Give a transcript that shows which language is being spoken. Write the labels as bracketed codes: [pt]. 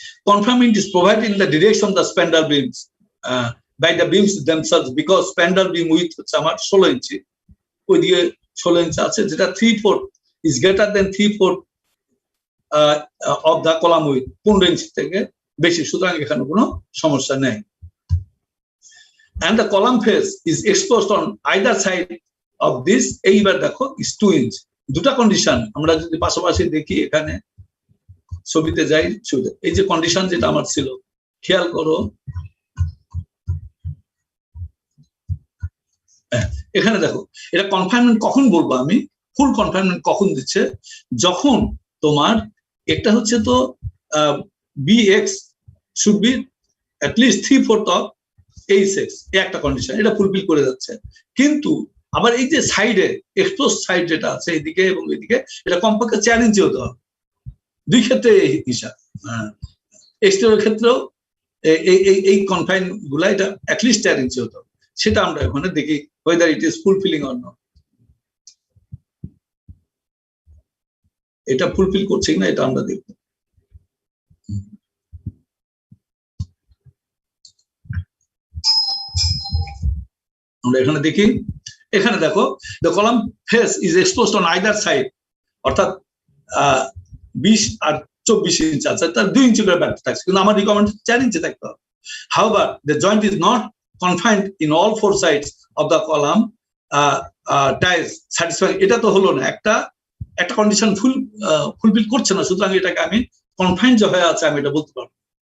[en] confinement is provided in the direction of the spandrel beams by the beams themselves, because spandrel beam with [bn] হচ্ছে আমার 16 ইঞ্চি, ওইদিকে 16 ইঞ্চি আছে, যেটা [en] 3/4 is greater than 3/4 of the column with, [bn] 15 ইঞ্চি থেকে বেশি। সুতরাং এখানে কোনো সমস্যা নেই। [en] and the column face is exposed on either side of this, [bn] এইবার দেখো [en] is 2 inch। [bn] দুটা কন্ডিশন আমরা যদি পাশাপাশি দেখি, এখানে ছবিতে যাই, এই যে কন্ডিশন যেটা আমার ছিল, খেয়াল করো, এখানে দেখো, এটা কনফাইনমেন্ট কখন বলবো আমি, ফুল কনফাইনমেন্ট কখন দিচ্ছে, যখন তোমার একটা হচ্ছে তো [en] bx should be at least 3/4 of hx, [bn] একটা কন্ডিশন, এটা ফুলফিল করে যাচ্ছে। কিন্তু আবার এই যে সাইডে এক্সপোজ সাইড যেটা আছে এদিকে এবং এদিকে, এটা কমপক্ষে 4 ইঞ্চি হতে হবে। দুই ক্ষেত্রে হিসাব, এক্সটেরিয়র ক্ষেত্রেও এই কনফাইন গুলা এটা অ্যাটলিস্ট 4 ইঞ্চি হতে হবে। সেটা আমরা এখানে দেখি [en] whether it is fulfilling or not। [bn] এটা ফুলফিল করছে কিনা এটা আমরা দেখব। আমরা এখানে দেখি, এখানে দেখো [en] the column face is exposed on either side, [bn] অর্থাৎ 20 আর 24 ইঞ্চি আছে, তার 2 ইঞ্চি করে ব্যাট থাকছে, কিন্তু আমার রিকমেন্ড 4 ইঞ্চি থাকতে হবে। [en] However, the joint is not confined in all 4 sides of the column ties satisfying। [bn] এটা তো হলো না, একটা কন্ডিশন ফুলফিল করছে না, সুতরাং এটাকে আমি কনফাইন্ড যে হয়ে আছে আমি এটা বলতে পারবো।